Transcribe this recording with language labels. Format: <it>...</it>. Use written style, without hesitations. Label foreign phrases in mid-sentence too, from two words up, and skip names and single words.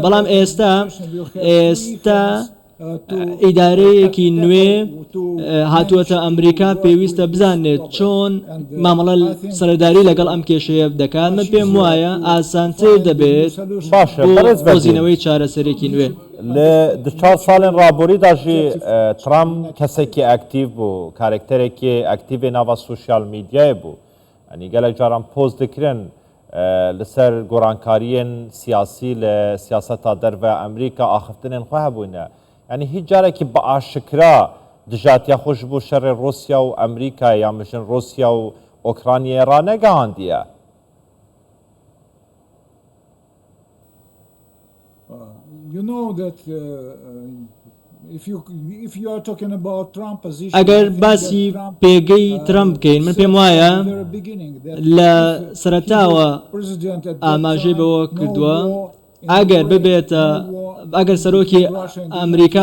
<ckb>بەڵام ئێستا ئیدارەیەکی نوێ هاتووەتە ئەمریکا پێویستە بزانێت چۆن مامەڵە سەرەداری لەگەڵ ئەم کێشەیە دەکات. من پێم وایە ئاسانتر دەبێت بۆزینەوەی چارەسەرێکی نوێ.</ckb> <ku>لە 4 ساڵên raborîda jî Trump kesekî aktiv bû karakterekî aktivê nava sosyal medyayê bû yanî gelek caran poz dikirin li ser gorankariyên siyasî li siyaseta derve Amerîka axiftinên xwe hebûne yanî hiç carekî bi aşikra dijatiya xwe ji bo şerê Rûsya û Amerîkayê ya mijin Rûsya û Ukraynayê ranegihandiye.</ku> <ckb>ئەگەر باسی پێگەی ترامپ بکەین من پێم وایە لە سەرەتاوە ئاماژەی بەوە کردووە ئەگەر سەرۆکی ئەمریکا</ckb>